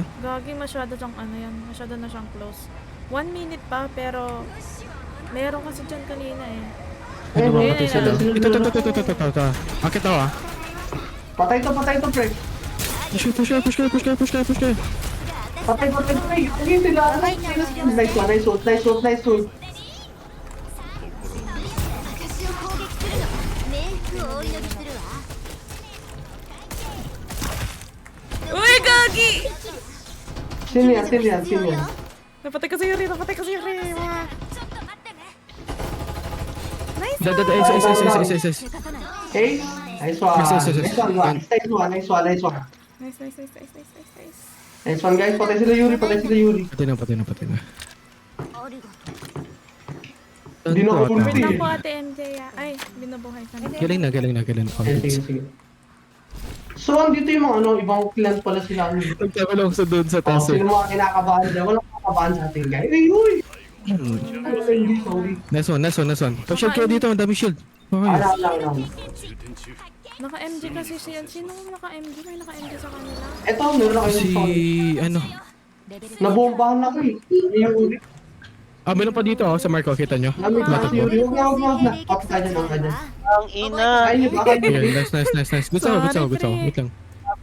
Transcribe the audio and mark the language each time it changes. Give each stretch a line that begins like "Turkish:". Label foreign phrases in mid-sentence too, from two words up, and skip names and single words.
Filipino: Gagi, masyado siyang ano yan. Masyado na siyang close. 1 minute pa, pero... Meron kasi dyan kanina eh. Ano mga Ayun, pati ayun, sila? ayun. Ito. Akit ako Patay to, pre. Push kayo. Patay, pre. Hindi sila.
English: Nice one.
Japanese: 私を攻撃するの冥福をお祈りするわ
Filipino: Uy, Gagi! Sino yan? Napatay ka si Yuri. Wah.
Japanese: ちょっと待ってね
Filipino: Nice Ace.
Japanese: 抜かさない
English: Okay? Nice one. Nice one. Nice. Nice one,
Filipino: guys. Patay sila Yuri. Patay na.
Japanese: ありがとう
Filipino: Hindi na ako Ano Wait ulti. lang po, Ate MJ. Ay, binubuhay ka na. Galing na. Sige. So, andito yung mga ibang clan pala sila. Nagkakulong sa doon sa taas Sino mga kinakabahan dyan? Walang kinakabahan sa ating guys. Uy! Sorry.
English: Nice one.
Filipino: Pag-shield kayo dito, ang dami shield. Okay. Ala.
Japanese: 充填中
Filipino: Naka-MG kasi siya. Sino naka-MG? May naka-MG sa kanila. Eto, meron ako yung Si... ano? Nabombahan ako eh. Yung Meron pa dito sa Marco, kita nyo? Namit na si Yuri. Huwag na. Patay na lang ka dyan. Ang ina. Ayun, baka
English: Okay, nice.
Filipino: Gusto ko. Wait lang.